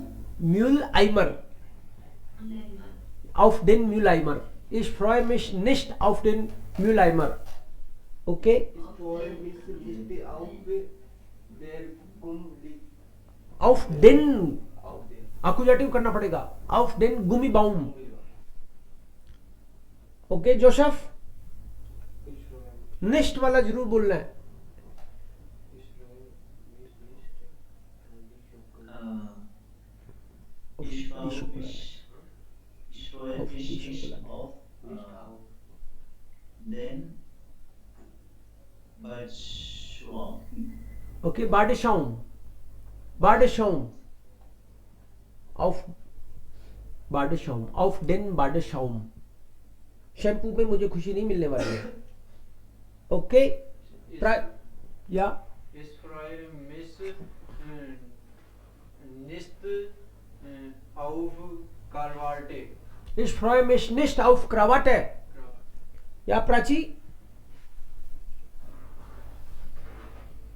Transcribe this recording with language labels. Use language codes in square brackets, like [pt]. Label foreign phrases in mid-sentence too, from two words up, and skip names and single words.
[de] Mülleimer. Auf den Mülleimer. Ich freue mich nicht auf den Mülleimer. Okay? Ich freue mich nicht auf der Gummi. Auf den. Akkusativ [hi] करना पड़ेगा. [de] Auf den Gummibaum. [hi] ओके जोशफ? निष्ट वाला जरूर बोलना है. [de] Ich freue mich nicht auf den Bildschirm. Okay Badeschaum. Badeschaum. auf Badeschaum. auf den Badeschaum. [hi] शैम्पू पे मुझे खुशी नहीं मिलने वाली है. ओके. या [de] Ich freue mich nicht auf Krawatte. Ich freue mich nicht auf Krawatte. [hi] या प्राची?